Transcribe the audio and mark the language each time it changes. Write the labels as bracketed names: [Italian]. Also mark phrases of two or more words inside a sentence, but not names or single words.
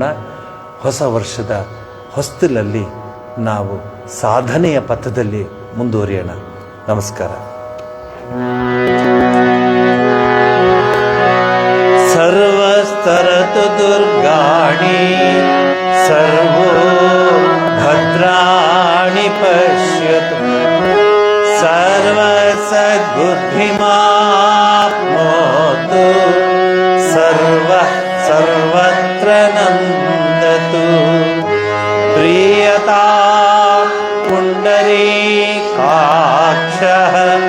[Kannada] ಹೊಸ ವರ್ಷದ ಹೊಸ್ತಲಲ್ಲಿ ನಾವು ಸಾಧನೆಯ ಪಥದಲ್ಲಿ ಮುಂದುವರಿಯೋಣ. ನಮಸ್ಕಾರ. [Sanskrit] ಸರ್ವಸ್ತರತು ದುರ್ಗಾಣಿ ಸರ್ವೋ ಭದ್ರಾಣಿ ಪಶ್ಯತು ಸರ್ವಸದ್ಬುದ್ಧಿಮಾಪ್ನೋತು ಸರ್ವತ್ರ ನಂದತು ಪ್ರಿಯತಾ ಪುಂಡರೀಕಾಕ್ಷಃ